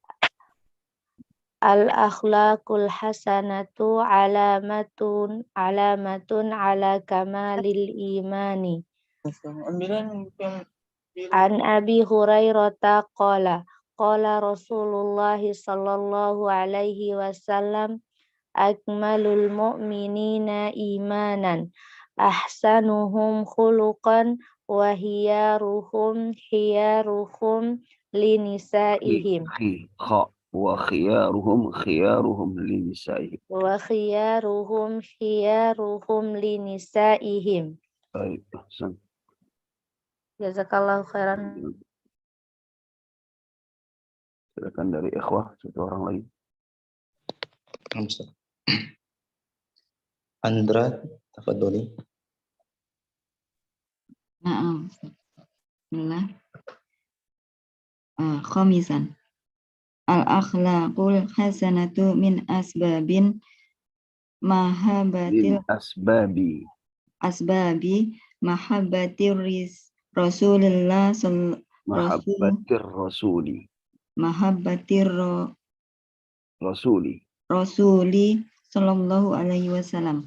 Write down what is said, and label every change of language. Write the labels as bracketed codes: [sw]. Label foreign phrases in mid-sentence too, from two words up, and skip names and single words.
[ar] الأخلاق الحسنة علامة على كمال الإيمان. عن أبي هريرة قال رسول الله صلى الله عليه وسلم أكمل المؤمنين إيمانا أحسنهم خلقا وخيارهم لنسائهم وخيارهم لنسائهم. وخيارهم لنسائهم. [id] Baik, ahsan. [ar] جزاك الله خيرا. [id] Silakan dari ikhwah, satu orang lagi. Andra, tafadholi. [ar] نعم بسم الله. Khamisan. الأخلاق الحسنة من أسباب محبة الأسباب محبة الرسول رسول صلى الله عليه وسلم.